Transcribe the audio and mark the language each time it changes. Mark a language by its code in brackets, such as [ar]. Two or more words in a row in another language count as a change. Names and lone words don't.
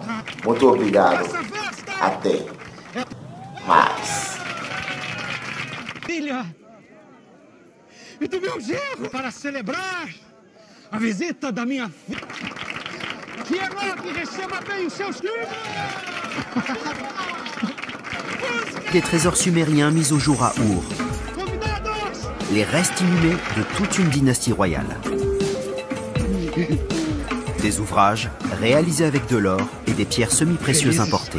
[pt] Muito obrigado. Até mais. Filha, e do meu genro para celebrar a visita da minha filha. Que Enoque receba bem os seus filhos. [fr] Des trésors sumériens mis au jour à Our. Les restes inhumés de toute une dynastie royale. Des ouvrages réalisés avec de l'or et des pierres semi-précieuses importées.